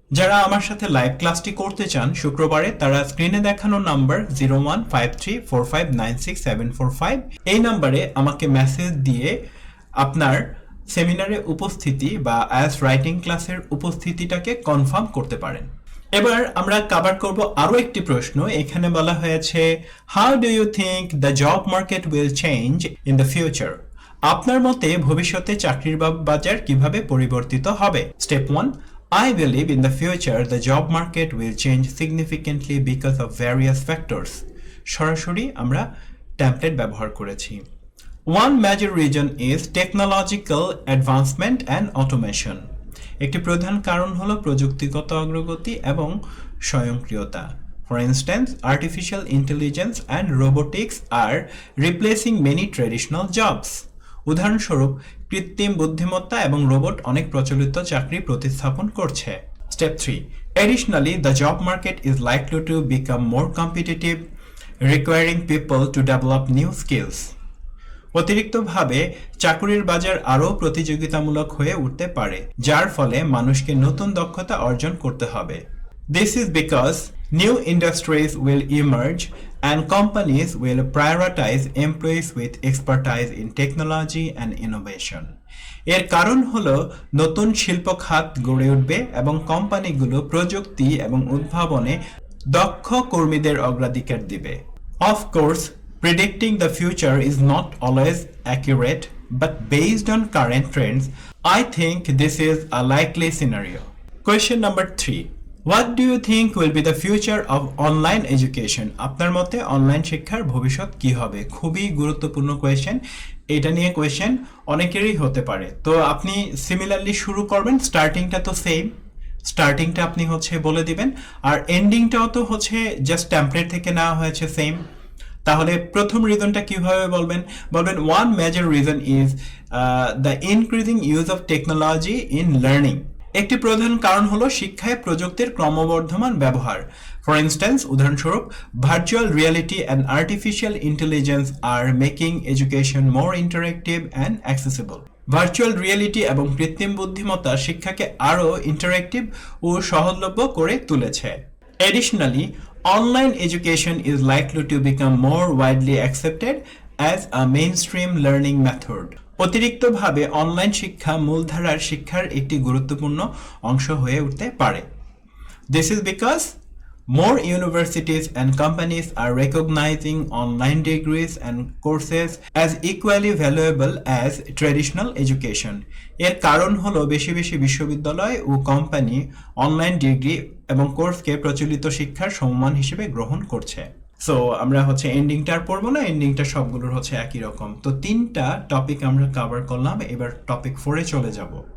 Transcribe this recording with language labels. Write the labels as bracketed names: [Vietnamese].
[Bangla] যারা আমার সাথে লাইভ ক্লাসটি করতে চান শুক্রবারে, তারা স্ক্রিনে দেখানো নাম্বার 015345967745 এই নাম্বারে আমাকে মেসেজ দিয়ে আপনার সেমিনারে উপস্থিতি বা আইএলটিএস রাইটিং ক্লাসের উপস্থিতিটাকে কনফার্ম করতে পারেন। এবার আমরা কভার করব আরো একটি প্রশ্ন। এখানে বলা হয়েছে, [English] How do you think the job market will change in the future? [Bangla] আপনার মতে ভবিষ্যতে চাকরির বাজার কিভাবে পরিবর্তিত হবে? [English] Step 1, I believe in the future the job market will change significantly because of various factors. [Bangla] সরাসরি আমরা টেমপ্লেট ব্যবহার করেছি। [English] One major reason is technological advancement and automation. [Bangla] একটি প্রধান কারণ হলো প্রযুক্তিগত অগ্রগতি এবং স্বয়ংক্রিয়তা। [English] For instance, artificial intelligence and robotics are replacing many traditional jobs. [Bangla] উদাহরণস্বরূপ, কৃত্রিম বুদ্ধিমত্তা এবং রোবট অনেক প্রচলিত চাকরি প্রতিস্থাপন করছে। [English] Step 3. Additionally, the job market is likely to become more competitive, requiring people to develop new skills. [Bangla] অতিরিক্তভাবে চাকরির বাজার আরও প্রতিযোগিতামূলক হয়ে উঠতে পারে, যার ফলে মানুষকে নতুন দক্ষতা অর্জন করতে হবে। [English] This is because new industries will emerge and companies will prioritize employees with expertise in technology and innovation. [Bangla] এর কারণ হলো নতুন শিল্প খাত গড়ে উঠবে এবং কোম্পানিগুলো প্রযুক্তি এবং উদ্ভাবনে দক্ষ কর্মীদের অগ্রাধিকার দিবে। [English] Of course, predicting the future is not always accurate, but based on current trends, I think this is a likely scenario. Question number 3. What do you think will be the future of online education? [Bangla] আপনার মতে online শিক্ষার ভবিষ্যৎ কি হবে? খুবই গুরুত্বপূর্ণ question. এটা নিয়ে কোয়েশ্চেন অনেকেরই হতে পারে। তো আপনি সিমিলারলি শুরু করবেন, স্টার্টিংটা তো সেম, স্টার্টিংটা আপনি হচ্ছে বলে দিবেন, আর এন্ডিংটাও তো হচ্ছে জাস্ট টেমপ্লেট থেকে নেওয়া হয়েছে সেম। তাহলে প্রথম রিজনটা কিভাবে বলবেন? [English] One major reason is the increasing use of technology in learning. [Bangla] একটি প্রধান কারণ হলো শিক্ষায় প্রযুক্তির ক্রমবর্ধমান ব্যবহার। [English] For instance, উদাহরণস্বরূপ, virtual reality and artificial intelligence are making education more interactive and accessible. [Bangla] Virtual reality এবং কৃত্রিম বুদ্ধিমত্তা শিক্ষাকে আরও ইন্টারেক্টিভ ও সহজলভ্য করে তুলেছে। [English] Additionally, online education is likely to become more widely accepted as a mainstream learning method. [Bangla] অতিরিক্তভাবে online শিক্ষা মূলধারার শিক্ষার একটি গুরুত্বপূর্ণ অংশ হয়ে উঠতে পারে। [English] This is because more universities and companies are recognizing online degrees and courses as equally valuable as traditional education. [Bangla] এর কারণ হলো বেশি বেশি বিশ্ববিদ্যালয় ও কোম্পানি অনলাইন ডিগ্রি এবং কোর্সকে প্রচলিত শিক্ষার সমমান হিসেবে গ্রহণ করছে। সো আমরা হচ্ছে এন্ডিংটা আর পড়বো না, এন্ডিংটা সবগুলোর হচ্ছে একই রকম। তো 3টা টপিক আমরা কভার করলাম, এবার টপিক 4-এ চলে যাব।